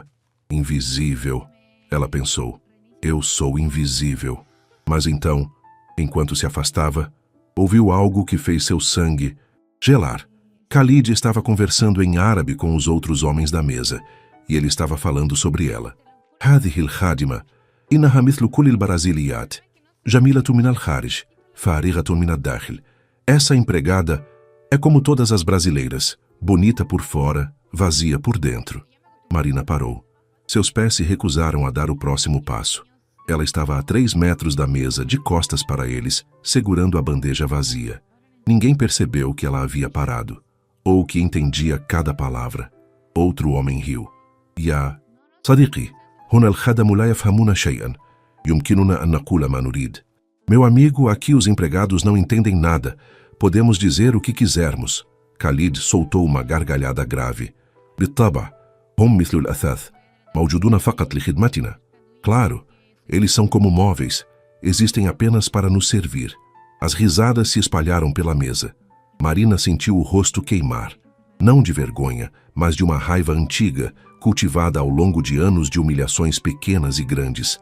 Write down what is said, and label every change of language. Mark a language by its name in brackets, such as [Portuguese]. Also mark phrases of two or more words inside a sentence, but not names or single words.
[Portuguese] Invisível, ela pensou. Eu sou invisível. Mas então, enquanto se afastava, ouviu algo que fez seu sangue gelar. Khalid estava conversando em árabe com os outros homens da mesa, e ele estava falando sobre ela. [Arabic] هذه الخادمة, إنها مثل كل البرازيليات جميلة من الخارج فارغة من الداخل. [Portuguese] Essa empregada é como todas as brasileiras, bonita por fora, vazia por dentro. Marina parou. Seus pés se recusaram a dar o próximo passo. Ela estava a 3 metros da mesa, de costas para eles, segurando a bandeja vazia. Ninguém percebeu que ela havia parado, ou que entendia cada palavra. Outro homem riu. [Arabic] يا صديقي هنا الخدم لا يفهمون شيئا يمكننا أن نقول ما نريد. [Portuguese] Meu amigo, aqui os empregados não entendem nada. Podemos dizer o que quisermos. Khalid soltou uma gargalhada grave. [Arabic] بالطبع هم مثل الأثاث موجودون فقط لخدمتنا. [Portuguese] Claro, eles são como móveis, existem apenas para nos servir. As risadas se espalharam pela mesa. Marina sentiu o rosto queimar. Não de vergonha, mas de uma raiva antiga, cultivada ao longo de anos de humilhações pequenas e grandes.